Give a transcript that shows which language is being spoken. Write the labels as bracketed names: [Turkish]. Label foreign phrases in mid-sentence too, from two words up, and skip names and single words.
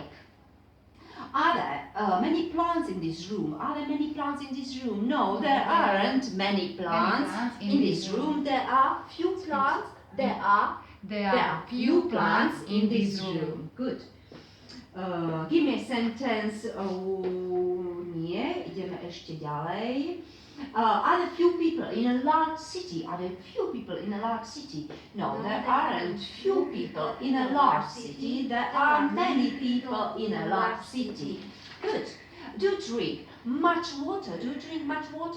[English] Are there many plants in this room? Are there many plants in this room? No, there aren't many plants in this room. There are few plants. There are few plants in this room. Good. Give me a sentence. [Slovak] Nie, ideme ešte ďalej. [English] Are there few people in a large city? Are there few people in a large city? No, there aren't few people in a large city. There are many people in a large city. Good. Do you drink much water? Do you drink much water?